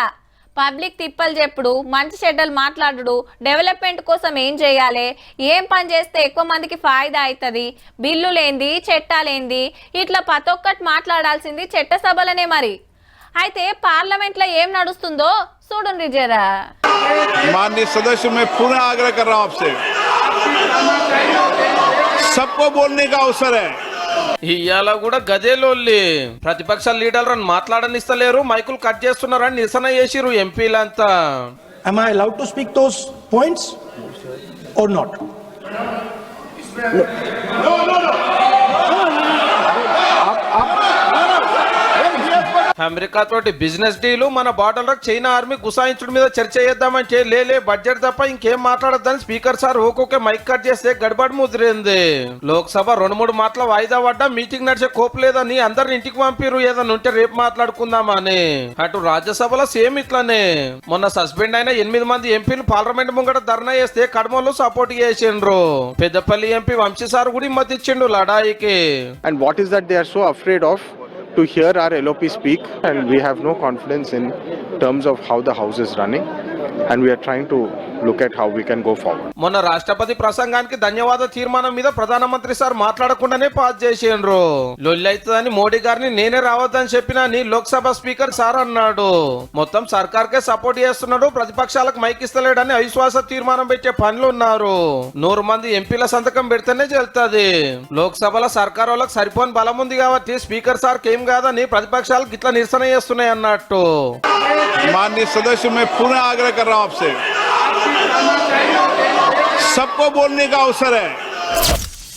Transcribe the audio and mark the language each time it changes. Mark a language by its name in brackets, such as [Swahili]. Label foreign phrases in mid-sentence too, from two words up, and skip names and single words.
[Telugu] పబ్లిక్ తిప్పలు చెప్పుడు, మంచి చెడ్డలు మాట్లాడుడు, డెవలప్మెంట్ కోసం ఏం చేయాలి, ఏం పని చేస్తే ఎక్కువ మందికి ఫాయిదా అవుతుంది, బిల్లులేంది, చట్టాలేంది, ఇట్లా ప్రతి ఒక్కటి మాట్లాడాల్సింది చట్టసభలనే. మరి అయితే పార్లమెంట్ లో ఏం నడుస్తుందో చూడండి జరా. [Hindi] माननीय सदस्य, मैं पुनः आग्रह कर रहा हूं आपसे, सबको बोलने का अवसर है. [Telugu] ఇవాళ కూడా గదేలోల్లి ప్రతిపక్ష లీడర్లను మాట్లాడనిస్తలేరు, మైకులు కట్ చేస్తున్నారని నిరసన చేసిరు ఎంపీలంతా. [English] Am I allowed to speak those points or not? [Telugu] అమెరికా తోటి బిజినెస్ డీలు, మన బార్డర్ చైనా ఆర్మీ గుసాయించడం మీద చర్చ చేద్దామంటే లేలే బడ్జెట్ తప్ప ఇంకేం మాట్లాడద్దని స్పీకర్ సార్ ఒక్కొక్క మైక్ కట్ చేస్తే గడబడి ముదిరింది. లోక్సభ 2-3 మాటల వాయిదా పడ్డా మీటింగ్ నడిచే కోపు లేదని అందరిని ఇంటికి పంపిరు, ఏదన్నా ఉంటే రేపు మాట్లాడుకుందామని. అటు రాజ్యసభలో సేమ్ ఇట్లనే మొన్న సస్పెండ్ అయిన 8 మంది ఎంపీలు పార్లమెంట్ ముంగట ధర్నా చేస్తే కడమలో సపోర్ట్ చేసిండ్రు. పెద్దపల్లి ఎంపీ వంశీ సార్ కూడా మద్దతు ఇచ్చిండు లడాయికి. [English] And what is that they are so afraid of? To hear our LOP speak, and we have no confidence in terms of how the house is running, and we are trying to look at how we can go forward. [Telugu] మొన్న రాష్ట్రపతి ప్రసంగానికి ధన్యవాద తీర్మానం మీద ప్రధానమంత్రి సార్ మాట్లాడకుండానే పాస్ చేసిండ్రు. లొల్లి అవుతుందని మోడీ గారిని నేనే రావద్దని చెప్పినా అని లోక్సభ స్పీకర్ సార్ అన్నాడు. మొత్తం సర్కార్కే సపోర్ట్ చేస్తున్నాడు, ప్రతిపక్షాలకు మైక్ ఇస్తలేడని అవిశ్వాస తీర్మానం పెట్టే పనులు ఉన్నారు. 100 మంది ఎంపీల సంతకం పెడితేనే చెల్తుంది. లోక్సభలో సర్కార్ వాళ్ళకి సరిపోని బలం ఉంది కాబట్టి స్పీకర్ సార్ ఏం కాదని ప్రతిపక్షాలకు ఇట్లా నిరసన చేస్తున్నాయి అన్నట్టు. [Hindi] माननीय सदस्य, मैं पुनः आग्रह कर रहा हूं आपसे, सबको बोलने का अवसर है.